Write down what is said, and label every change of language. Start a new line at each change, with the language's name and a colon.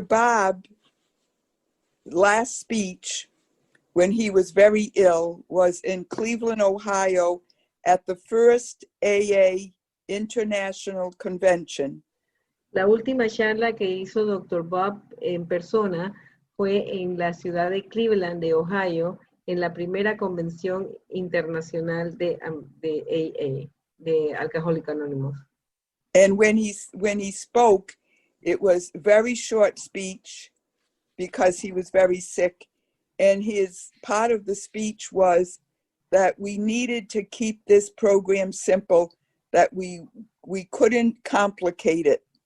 English: Bob, last speech when he was very ill was in Cleveland, Ohio at the first AA International Convention.
Spanish: La última charla que hizo Dr. Bob en persona fue en la ciudad de Cleveland, de Ohio, en la primera convención internacional de AA, de Alcohólicos Anónimos.
English: And when he spoke, it was very short speech because he was very sick. And his part of the speech was that we needed to keep this program simple, that we couldn't complicate it.